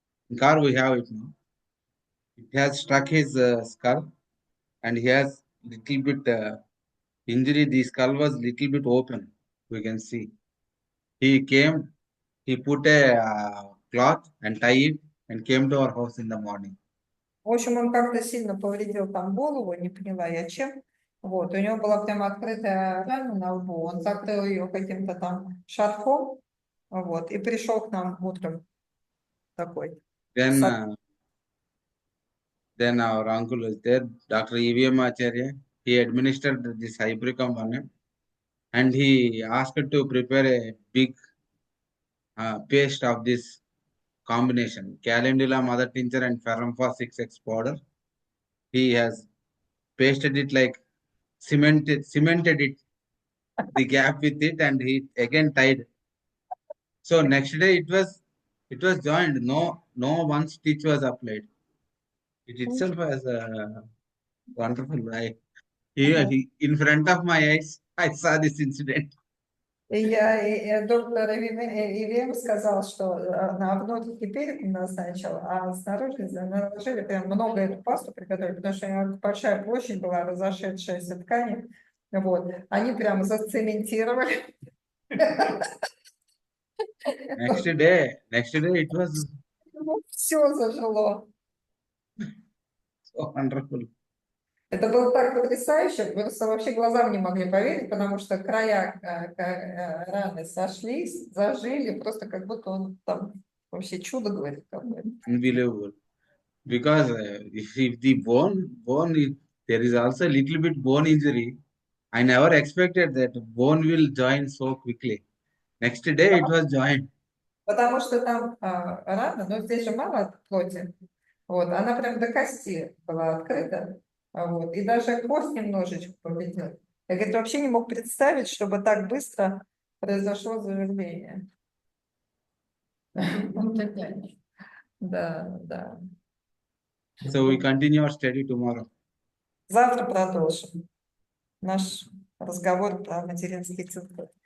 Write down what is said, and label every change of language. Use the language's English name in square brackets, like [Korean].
[English] In car we have it now. It has struck his skull, and he has little bit injury. The skull was little bit open. We can see. He came. He put a cloth and tie it, and came to our house in the morning. [Russian] В общем, он как-то сильно повредил там голову, не поняла я чем. Вот, у него была прямо открытая рана на лбу. Он закрыл ее каким-то там шарфом, вот, и пришел к нам утром такой. [English] Then, С- then our uncle was there, Dr. EVM Acharya. He administered this hypericum on him, and he asked to prepare a big paste of this combination, calendula, mother tincture, and ferrumfa 6x powder. He has pasted it like cemented it, the gap with it, and he again tied. So next day it was joined. No one stitch was applied. It itself was wonderful. He in front of my eyes, I saw this incident. [Russian] Доктор Ивем сказал, что на внутрь гиперикум назначил, а снаружи наложили прям много эту пасту приготовили, потому что у него большая площадь была, разошедшаяся ткани. Вот. Они прям зацементировали. [English] Next day it was [Russian] Все зажило. [English] so wonderful. [Russian] Это было так потрясающе, просто вообще глазам не могли поверить, потому что края раны сошлись, зажили, просто как будто он там вообще чудо говорит какое-то. [English] Unbelievable. Because if the there is also a little bit bone injury. I never expected that bone will join so quickly. Next day it was joined. [Russian] Потому что там рана, но здесь же мало плоти, вот, она прям до кости была открыта, вот, и даже кость немножечко повредил. Я, говорит, вообще не мог представить, чтобы так быстро произошло заживление. Да. [English] So we continue our study tomorrow. [Russian] Завтра продолжим наш разговор про материнский цикл.